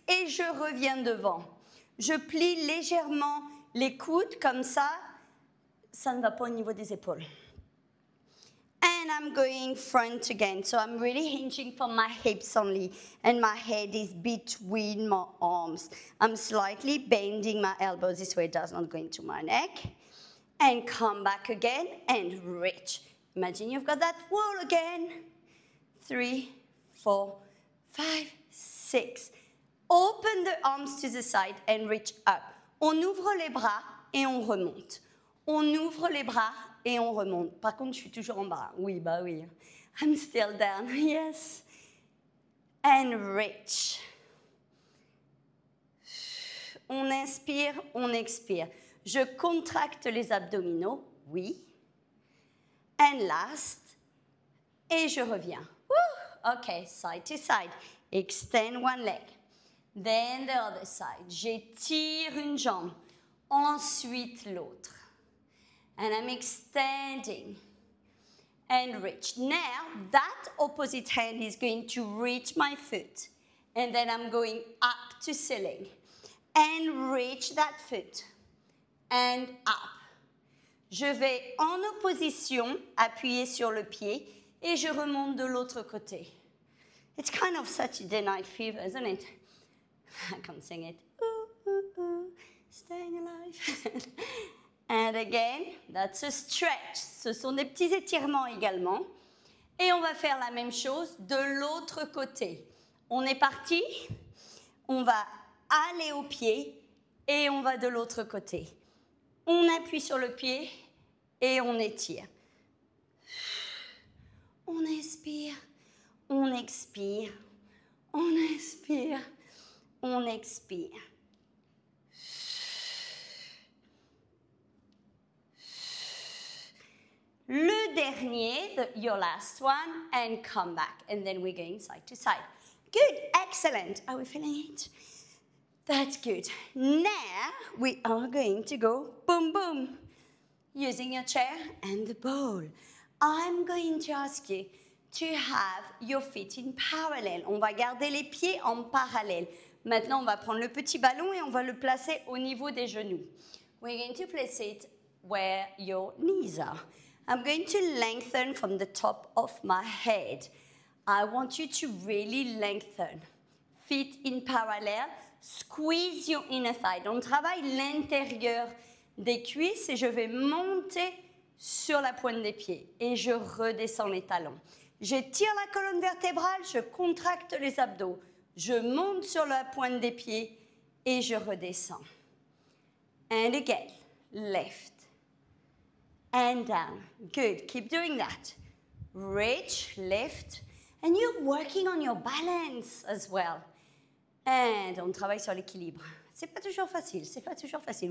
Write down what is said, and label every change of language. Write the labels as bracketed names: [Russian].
[French] Et je reviens devant. Je plie légèrement les coudes comme ça. Ça ne va pas au niveau des épaules. [English] And I'm going front again. So I'm really hinging from my hips only. And my head is between my arms. I'm slightly bending my elbows this way it does not go into my neck. And come back again and reach. Imagine you've got that wall again. 3, 4, 5, 6. Open the arms to the side and reach up. [French] On ouvre les bras et on remonte. On ouvre les bras et on remonte. Par contre, je suis toujours en bas. Oui, bah oui. [English] I'm still down. Yes. And reach. [French] On inspire, on expire. Je contracte les abdominaux. Oui. [English] And last. [French] Et je reviens. Woo! [English] Okay, side to side. Extend one leg. Then the other side. [French] J'étire une jambe. Ensuite l'autre. [English] And I'm extending and reach. Now, that opposite hand is going to reach my foot. And then I'm going up to ceiling. And reach that foot. And up. [French] Je vais en opposition, appuyer sur le pied, et je remonte de l'autre côté. [English] It's kind of Saturday Night Fever, isn't it? I can't sing it. Ooh, ooh, ooh, staying alive. And again, that's a stretch. [French] Ce sont des petits étirements également. Et on va faire la même chose de l'autre côté. On est parti. On va aller au pied et on va de l'autre côté. On appuie sur le pied et on étire. On inspire, on expire, on inspire, on expire. Le dernier, [English] your last one, and come back. And then we're going side to side. Good, excellent. Are we feeling it? That's good. Now we are going to go boom, boom. Using your chair and the ball. I'm going to ask you to have your feet in parallel. [French] On va garder les pieds en parallèle. Maintenant, on va prendre le petit ballon et on va le placer au niveau des genoux. [English] We're going to place it where your knees are. I'm going to lengthen from the top of my head. I want you to really lengthen. Feet in parallel. Squeeze your inner thigh. [French] On travaille l'intérieur des cuisses et je vais monter sur la pointe des pieds et je redescends les talons. J'étire la colonne vertébrale, je contracte les abdos. Je monte sur la pointe des pieds et je redescends. [English] And again, left and down. Good, keep doing that. Reach, lift, and you're working on your balance as well. [French] And on travaille sur l'équilibre. C'est pas toujours facile, c'est pas toujours facile.